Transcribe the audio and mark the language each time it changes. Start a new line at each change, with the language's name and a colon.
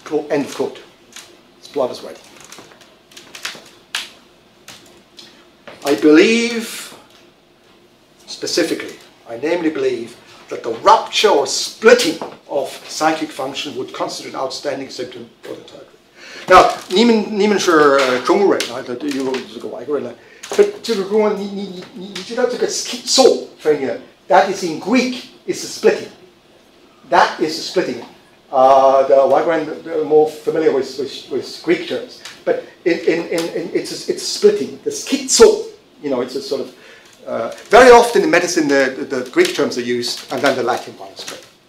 English: End of quote. It's Bleuler's way. I believe, specifically, I namely believe that the rupture or splitting of psychic function would constitute an outstanding symptom for the entire group.
Chinese: Now, 你们是中国人啊，这个外国人呢。这个如果你知道这个
English: schizophrenia, that is in Greek is a splitting. That is a splitting. The white man are more familiar with Greek terms, but it's splitting. The schizo, it's a sort of very often in medicine the Greek terms are used and then the Latin one is spread.